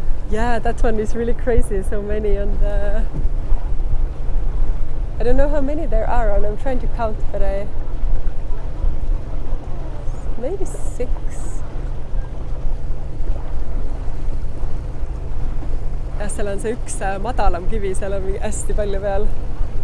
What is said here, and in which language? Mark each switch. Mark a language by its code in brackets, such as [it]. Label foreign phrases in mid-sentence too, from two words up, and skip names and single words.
[en] Yeah, that one is really crazy. So many on the... I don't know how many there are, and I'm trying to count, but maybe 6. [et] Ja seal on see üks madalam kivi, seal on hästi palju peal.